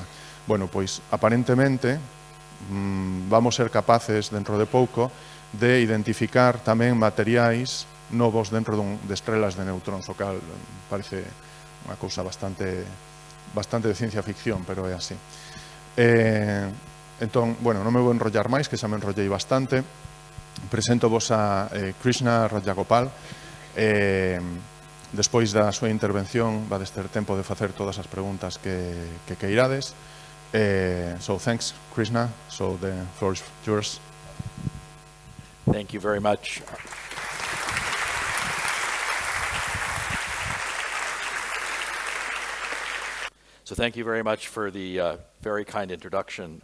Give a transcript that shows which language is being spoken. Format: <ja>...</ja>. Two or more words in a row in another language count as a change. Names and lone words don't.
<gl>Bueno, pois, aparentemente, vamos ser capaces, dentro de pouco, de identificar tamén materiais novos dentro de estrelas de neutróns, o cal parece unha cousa bastante de ciencia ficción, pero é así. Entón, bueno, non me vou enrollar máis, que xa me enrollei bastante. Presento vos a Krishna Rajagopal. Despois da súa intervención vades ter tempo de facer todas as preguntas que queirades.</gl> <en>So thanks, Krishna. So the floor is yours. Thank you very much. So thank you very much for the very kind introduction.</en>